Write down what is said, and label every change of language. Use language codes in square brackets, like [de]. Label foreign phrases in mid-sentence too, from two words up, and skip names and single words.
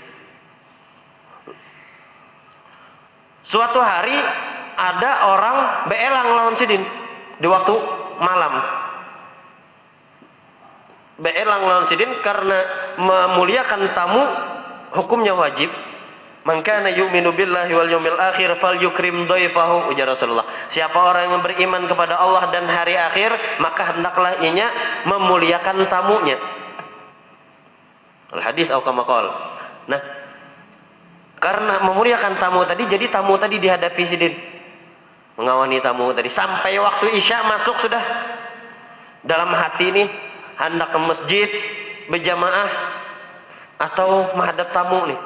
[bjn] Suatu hari ada orang beelang lawan sidin di waktu malam. Beelang lawan sidin karena memuliakan tamu hukumnya wajib. [ar] من كان يؤمن بالله واليوم الآخر فليكرم ضيفه, [bjn] ujar Rasulullah. [id] Siapa orang yang beriman kepada Allah dan hari akhir, maka hendaklah ianya memuliakan tamunya. Al-hadis atau [ar] كما قال. [bjn] Nah, karena memuliakan tamu tadi, jadi tamu tadi dihadapi sidin. Mengawani tamu tadi sampai waktu Isya masuk sudah. [id] Dalam hati ini hendak ke masjid berjamaah atau menghadap tamu nih.